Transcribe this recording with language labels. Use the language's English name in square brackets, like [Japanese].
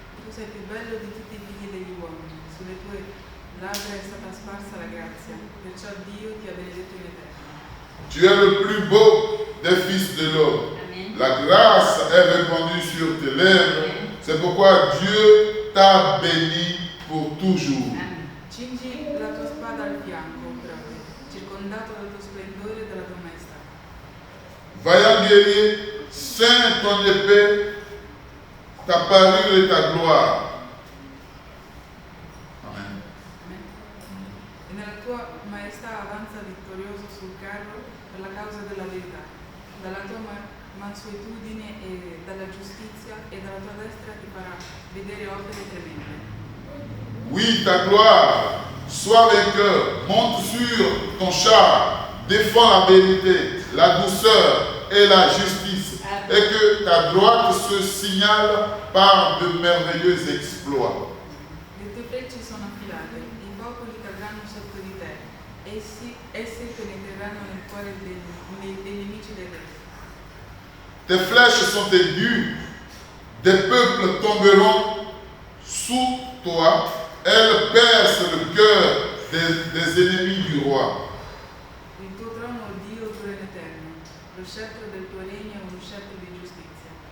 [Italian] Tu sei più bello di tutti i figli degli uomini. Sulle tue labbra è stata sparsa la grazia. Perciò Dio ti ha benedetto in eterno. [French] Tu es le plus beau des fils de l'homme. Amen. La grâce est répandue sur tes lèvres. C'est pourquoi Dieu t'a béni pour toujours. Amen. [Italian] Cingi la tua spada al fianco, proprio, circondato dal tuo splendore e dalla tua maestà. [French] Vaillant guerrier, ceins ton épée, ta parure et ta gloire. Amen. Amen. [Italian] E nella tua maestà avanza vittorioso sul carro per la causa della verità. Dalla tua mansuetudine e dalla giustizia e dalla tua destra ti farà vedere opere tremende. [French] Oui, ta gloire, sois vainqueur, monte sur ton char, défends la vérité, la douceur et la justice, et que ta droite se signale par de merveilleux exploits. [Italian] Le tue frecce sono affilate, i popoli cadranno sotto di te, esse penetreranno nel cuore dei nemici del re. [French] Tes flèches sont aiguës, des peuples tomberont sous toi, elles percent le cœur des ennemis du roi. [Italian] Il tuo trono, o Dio, dura in eterno. Lo scettro del tuo regno è uno scettro di giustizia.